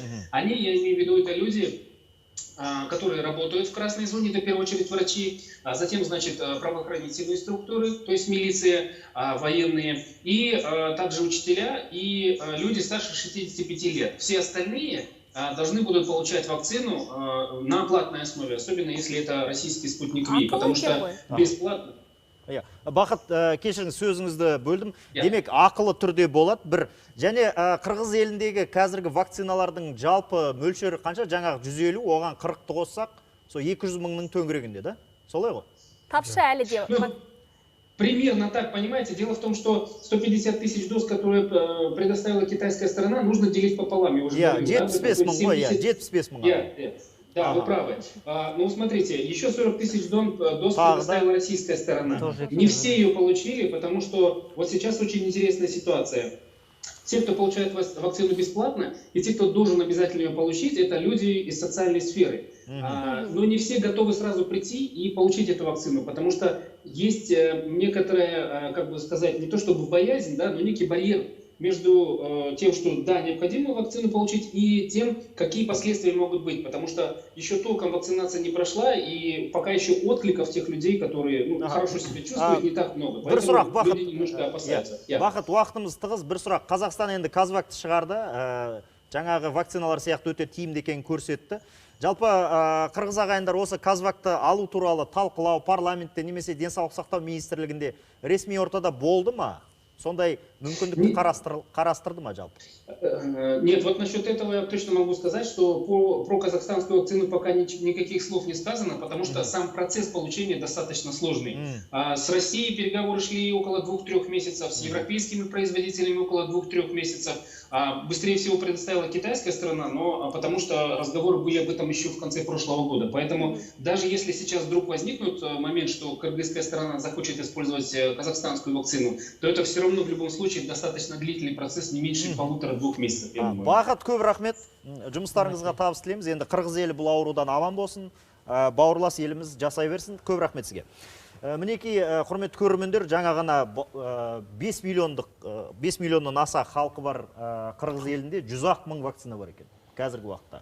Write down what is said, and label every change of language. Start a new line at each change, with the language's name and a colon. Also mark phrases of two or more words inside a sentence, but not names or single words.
Russian: Они, я имею в виду, это люди, которые работают в красной зоне, это в первую очередь врачи, а затем, значит, правоохранительные структуры, то есть милиция, военные, и также учителя и люди старше 65 лет. Все остальные должны будут получать вакцину на платной основе, особенно если это российский спутник Ви, потому что бесплатно.
Kazakh: Бақыт, кешіріңіз, сөзіңізді бөлдім. Демек, ақылы түрде болады бір. Және Қырғыз еліндегі қазіргі вакциналардың жалпы мөлшері қанша? Жаңағы 150, оған 40-ты қоссақ, сол 200 мыңның төңірегінде, да? Солай ғой? Тапшы әлі де.
Russian: Примерно так, понимаете. Дело в том, что 150 тысяч доз, которые предоставила китайская сторона, нужно делить пополам.
Kazakh: Я, 75 мың ғой, 75 мың.
Russian: Да, вы правы. Ну, смотрите, еще 40 тысяч доз предоставила российская сторона. Не все ее получили, потому что вот сейчас очень интересная ситуация. Те, кто получает вакцину бесплатно, и те, кто должен обязательно ее получить, это люди из социальной сферы. Но не все готовы сразу прийти и получить эту вакцину, потому что есть некоторая, как бы сказать, не то чтобы боязнь, да, но некий барьер между тем, что да, необходимо вакцину получить, и тем, какие последствия могут быть. Потому что еще толком вакцинация не прошла, и пока еще откликов тех людей, которые хорошо себя чувствуют, не так много. Поэтому люди немножко опасаются.
Kazakh: Бақыт, уақытымыз тығыз. Bir сұрақ. Қазақстан енді Казвакты шығарды. Жаңағы вакциналар сияқты өте тиімді екенін көрсетті. Жалпы қырғыз ағайындар осы Казвакты алу туралы талқылау парламентте немесе денсаулық сақтау министрлігінде ресми ортада болды ма? Сондай мүмкіндікті қарастырды ма жалпы?
Russian: Нет, вот насчет этого я точно могу сказать, что про казахстанскую вакцину пока никаких слов не сказано, потому что сам процесс получения достаточно сложный. С Россией переговоры шли около 2-3 месяцев, с европейскими производителями около 2-3 месяцев. Быстрее всего предоставила китайская сторона, но потому что разговоры были об этом еще в конце прошлого года. Поэтому даже если сейчас вдруг возникнет момент, что кыргызская сторона захочет использовать казахстанскую вакцину, то это все равно в любом случае достаточно длительный процесс, не меньше 1,5-2 месяцев.
Kazakh: Бақыт, көп рахмет. Жұмыстарыңызға табыс тілейміз. Енді Қырғыз елі бұл аурудан аман болсын, бауырлас еліміз жасай берсін. Көп рахмет сізге. Мінекей, құрметті көрермендер, жаңа ғана 5 миллионнан аса халқы бар Қырғыз елінде 100 мың вакцина бар екен қазіргі уақытта.